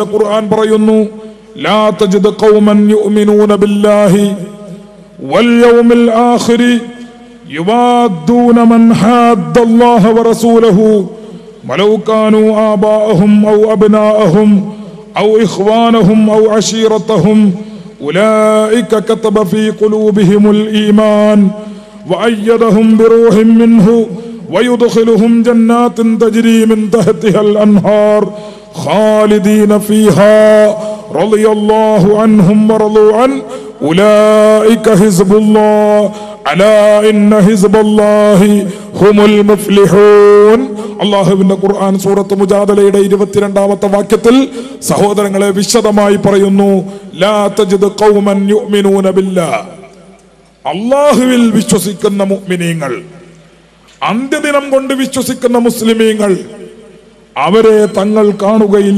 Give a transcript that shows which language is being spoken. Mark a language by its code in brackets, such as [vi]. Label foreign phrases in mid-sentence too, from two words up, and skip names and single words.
[ml] ഖുർആൻ പറയുന്നു, [ar] لا تجد قوما يؤمنون بالله واليوم الآخر يوادون من حاد الله ورسوله ولو كانوا آباءهم أو أبناءهم أو إخوانهم أو عشيرتهم أولئك كتب في قلوبهم الإيمان وأيدهم بروح منه ويدخلهم جنات تجري من تحتها الأنهار خالدين فيها رضي الله عنهم ورضوا عنه أولئك حزب الله ألا إن حزب الله هم المفلحون. [ml] അള്ളാഹുവിന്റെ ഖുർആൻ സൂറത്ത് മുജാദലയുടെ 22-ാമത്തെ വാക്യത്തിൽ സഹോദരങ്ങളെ വിശദമായി പറയുന്നു, [ar] لا تجد قوما يؤمنون بالله, [ml] അള്ളാഹുവിൽ വിശ്വസിക്കുന്ന മുഅ്മിനീങ്ങൾ, അന്ത്യദിനം കൊണ്ട് വിശ്വസിക്കുന്ന മുസ്ലിമീങ്ങൾ, അവരെ തങ്ങൾ കാണുകയില്ല.